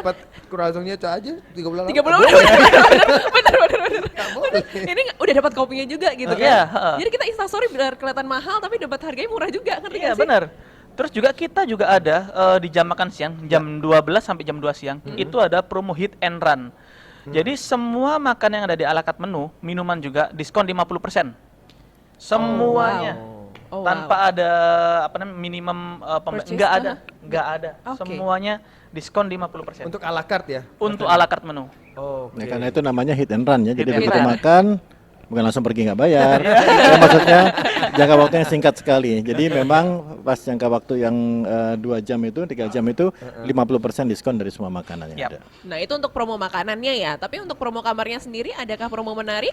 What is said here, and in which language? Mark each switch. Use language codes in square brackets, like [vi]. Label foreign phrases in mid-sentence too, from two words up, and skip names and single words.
[id] dapat croissantnya aja 38. 30 bener. Ini udah dapat kopinya juga gitu kan. Iya, heeh. Jadi kita instastory biar kelihatan mahal tapi dapat harganya murah juga, ngerti Iya gak sih? benar. Terus juga kita juga ada di jam makan siang, jam 12 sampai jam 2 siang, itu ada promo [en] hit and run. [id] Jadi semua makan yang ada di ala carte menu, minuman juga diskon 50%. Semuanya. Oh, wow. Tanpa ada minimum Purchase, enggak ada. Oke. Semuanya diskon 50%. Untuk à la carte ya? Untuk ala carte menu. Oke. Ya, karena itu namanya [en] hit and run [id] ya. Jadi [en] Hit and [id] begitu [en] run. [id] makan bukan langsung pergi nggak bayar. Ya, maksudnya jangka waktunya singkat sekali. Jadi memang pas jangka waktu yang 2 jam itu, 3 jam itu 50% diskon dari semua makanan yang Yap. ada. Nah, itu untuk promo makanannya ya. Tapi untuk promo kamarnya sendiri adakah promo menarik?